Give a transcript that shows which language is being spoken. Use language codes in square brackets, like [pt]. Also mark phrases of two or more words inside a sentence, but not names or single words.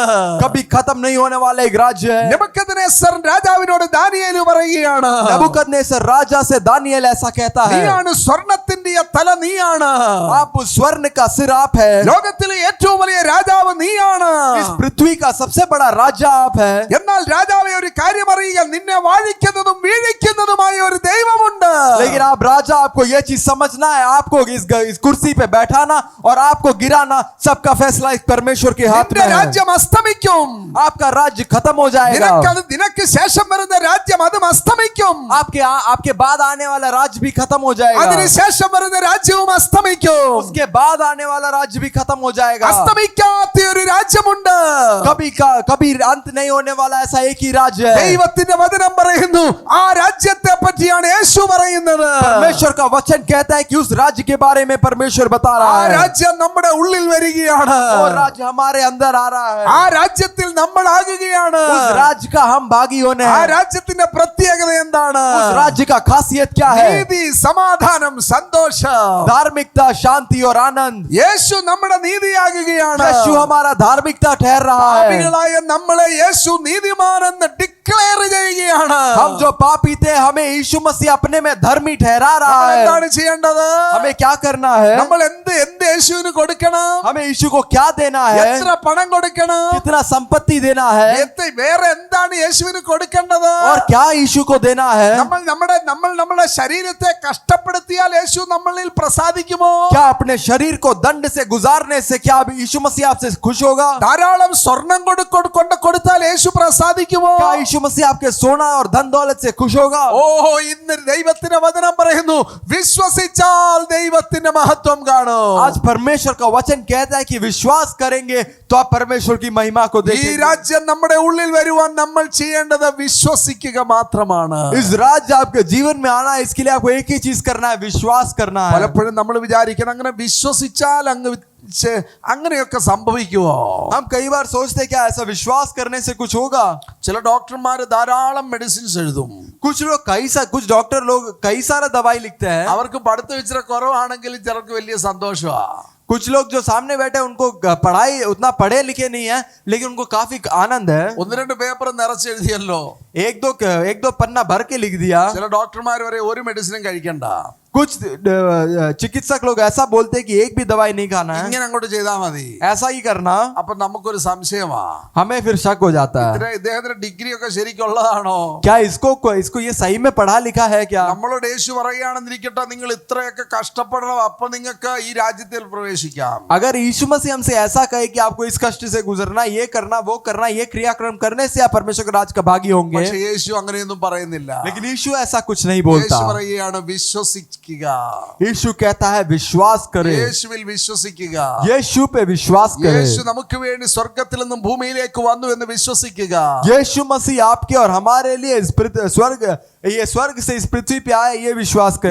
[hi] कभी खत्म नहीं होने वाला एक राज्य है। [ml] നെബൂഖദ്നേസർ രാജാവിനോട് ദാനിയേൽ പറയുകയാണ്, [hi] नबूकदनेस्सर राजा से दानिയേल ऐसा कहता है, [ml] നീയാണ് സ്വർണത്തിന്റെ തല, നീയാണ് [hi] आप उस स्वर्ण का सिर आप है। [ml] ലോക ലോകത്തിലെ ഏറ്റവും വലിയ രാജാവ് നീയാണ്. [hi] इस पृथ्वी का सबसे बड़ा राजा आप है. [ml] എന്നാൽ രാജാവെ ഒരു കാര്യം അറിയുക, നിന്നെ വാഴിക്കുന്നതും വീഴിക്കുന്നതുമായ ഒരു ദൈവമുണ്ട്. [hi] लेकिन आप राजा, आपको यह चीज समझना है, आपको इस कुर्सी पे बैठाना और आपको गिराना, सबका फैसला इस परमेश्वर के हाथ [ml] നിന്റെ [hi] में है. [ml] രാജ്യം അസ്തമിക്കും. [hi] आपका राज्य खत्म हो जाएगा. [ml] നിനക്ക് ശേഷം വരുന്ന രാജ്യം അതും അസ്തമിക്കും. [hi] आपके बाद आने वाला राज्य भी खत्म हो जाएगा. [ml] അതിനുശേഷം വരുന്ന രാജ്യവും അസ്തമിക്കും. [hi] उसके बाद आने वाला राज्य भी खत्म हो जाएगा. [ml] അസ്തമിക്കാത്ത ഒരു രാജ്യമുണ്ട്. [hi] कभी अंत नहीं होने वाला ऐसा एक ही राज्य है. [ml] ദൈവത്തിന്റെ വചനം പറയുന്നു, ആ രാജ്യത്തെ പറ്റിയാണ് യേശു പറയുന്നത്. [hi] परमेश्वर का वचन कहता है कि उस राज्य के बारे में परमेश्वर बता [ml] ആ [hi] रहा है. [ml] രാജ്യം നമ്മുടെ ഉള്ളിൽ വരികയാണ്. [hi] वो राज्य हमारे अंदर आ रहा है. [ml] ആ രാജ്യത്തിൽ നമ്മൾ ആകുകയാണ്. [hi] उस राज्य का हम भागी होने [ml] ആ [hi] हैं. [ml] രാജ്യത്തിന്റെ പ്രത്യേകത എന്താണ്? [hi] उस राज्य का खासियत क्या है? [ml] നീതി, സമാധാനം, സന്തോഷം. [hi] धार्मिकता, शांति और आनंद. [ml] യേശു നമ്മുടെ നീതിയാകുകയാണ്. [hi] यीशु हमारा धार्मिकता ठहर रहा है. [ml] പാപികളായ നമ്മളെ യേശു നീതിമാനെന്ന് ഡിക്ലെയർ ചെയ്യുകയാണ്. [hi] हम जो पापी थे, हमें यीशु मसीह अपने में धर्मी ठहरा रहा [ml] നമ്മൾ [hi] है. [ml] എന്താണ് ചെയ്യേണ്ടത്? [hi] हमें क्या करना है? [ml] നമ്മൾ എന്ത് യേശുവിന് കൊടുക്കണം? [hi] हमें यीशु को क्या देना है? [ml] എത്ര പണം കൊടുക്കണം? [hi] कितना संपत्ति देना है? [ml] വേറെ എന്താണ് യേശുവിന് കൊടുക്കേണ്ടത്? [hi] और क्या यीशु को देना है? [ml] നമ്മൾ നമ്മുടെ ശരീരത്തെ കഷ്ടപ്പെടുത്തിയാൽ യേശു നമ്മളിൽ പ്രസാദിക്കുമോ? [hi] क्या अपने शरीर को दंड से गुजारने से क्या यीशु मसीह आपसे खुश होगा? [ml] ധാരാളം സ്വർണം കൊടുത്താൽ യേശു പ്രസാദിക്കുമോ? [hi] क्या यीशु मसीह आपके सोना और धन दौलत से खुश होगा? [ml] ഓഹോ, ഇന്ന് ദൈവത്തിന്റെ വചനം പറയുന്നു, വിശ്വസിച്ചാൽ ദൈവത്തിന്റെ മഹത്വം കാണും. [hi] आज परमेश्वर का वचन कहता है कि विश्वास करेंगे तो आप परमेश्वर की महिमा को [ml] ഈ [hi] देखेंगे. [ml] രാജ്യം നമ്മുടെ ഉള്ളിൽ വരുവാൻ നമ്മൾ ചെയ്യേണ്ടത് വിശ്വസിക്കുക മാത്രമാണ്. [hi] इस राज्य आपके जीवन में आना है, इसके लिए आपको एक ही चीज करना है, विश्वास करना है. [ml] പലപ്പോഴും നമ്മൾ വിചാരിക്കണം അങ്ങനെ വിശ്വസിച്ചാൽ അങ്ങനെയൊക്കെ സംഭവിക്കുമോ? [hi] हम कई बार सोचते हैं क्या ऐसा विश्वास करने से कुछ होगा? [ml] ചില ഡോക്ടർമാർ ധാരാളം മെഡിസിൻസ് എഴുതും. [hi] कुछ डॉक्टर लोग कई सारा दवाई लिखते हैं. [ml] അവർക്ക് പഠിത്തം ഇച്ചിരി കുറവാണെങ്കിൽ ചിലർക്ക് വലിയ സന്തോഷമാണ്. [hi] कुछ लोग जो सामने बैठे उनको पढ़ाई उतना पढ़े लिखे नहीं है, लेकिन उनको काफी आनंद है. [ml] ഒന്ന് രണ്ട് പേപ്പർ നിറച്ചെഴുതിയല്ലോ, [hi] एक दो पन्ना भर के लिख दिया. [ml] ചില ഡോക്ടർമാർ വരെ ഒരു മെഡിസിനും കഴിക്കണ്ട, [hi] कुछ चिकित्सक लोग ऐसा बोलते हैं कि एक भी दवाई नहीं खाना है, [ml] ഇങ്ങനെ അങ്ങോട്ട് ചെയ്താൽ മതി. [hi] ऐसा ही करना. [ml] അപ്പൊ നമുക്കൊരു സംശയമാ, [hi] हमें फिर शक हो जाता है, [ml] ഇദ്ദേഹത്തിന്റെ ഡിഗ്രി ഒക്കെ ശരിക്കുള്ളതാണോ? [hi] क्या इसको ये सही में पढ़ा लिखा है क्या? [ml] നമ്മളോട് യേശു പറയുകയാണെന്നിരിക്കട്ടെ, നിങ്ങൾ ഇത്രയൊക്കെ കഷ്ടപ്പെടണം, അപ്പൊ നിങ്ങൾക്ക് ഈ രാജ്യത്തിൽ പ്രവേശിക്കാം. [hi] अगर यीशु मसीह हमसे ऐसा कहे कि आपको इस कष्ट से गुजरना, ये करना, वो करना, ये क्रियाक्रम करने से आप परमेश्वर के राज का भागी होंगे. [ml] പക്ഷേ യേശു അങ്ങനെയൊന്നും പറയുന്നില്ല. [hi] लेकिन यीशु ऐसा कुछ नहीं बोलता. [ml] യേശു പറയുകയാണ് വിശ്വസിക്കുക. [hi] यीशु कहता है विश्वास करे. [ml] യേശുവിൽ വിശ്വസിക്കുക. [hi] यीशु पे विश्वास करे. [ml] യേശു നമുക്ക് വേണ്ടി സ്വർഗ്ഗത്തിൽ നിന്നും ഭൂമിയിലേക്ക് വന്നു എന്ന് വിശ്വസിക്കുക. [hi] यीशु मसीह आपके और हमारे लिए स्वर्ग से इस पृथ्वी पे आए, ये विश्वास करे.